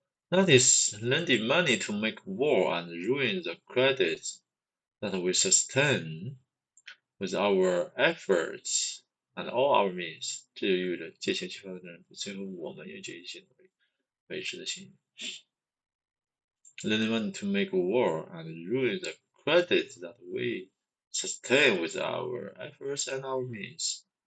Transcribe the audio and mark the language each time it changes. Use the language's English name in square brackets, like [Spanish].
[English] That is lending money to make war and ruin the credit that we sustain with our efforts and all our means. [Chinese] 这就意味着借钱去发展战争，最后我们用尽一切努力维持的信誉。 [English] Lending money to make war and ruin the credit that we sustain with our efforts and our means.